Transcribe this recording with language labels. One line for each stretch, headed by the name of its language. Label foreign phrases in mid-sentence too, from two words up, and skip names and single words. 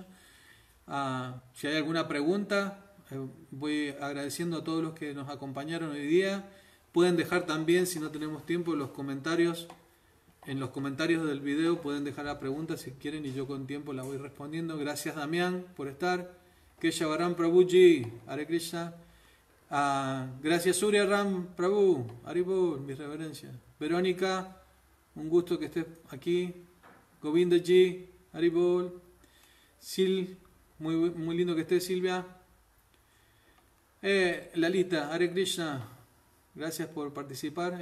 Spanish: Si hay alguna pregunta, voy agradeciendo a todos los que nos acompañaron hoy día. Pueden dejar también, si no tenemos tiempo, los comentarios. En los comentarios del video pueden dejar la pregunta si quieren y yo con tiempo la voy respondiendo. Gracias Damián por estar. Keshav Prabhuji,
Sanskrit: हरे कृष्ण.
Spanish: Gracias Surya Ram Prabhu, Haribol, mis reverencias. Verónica, un gusto que estés aquí. Govindaji, Haribol. Sil, muy lindo que estés Silvia. Lalita,
Sanskrit: हरे कृष्ण,
Spanish: gracias por participar.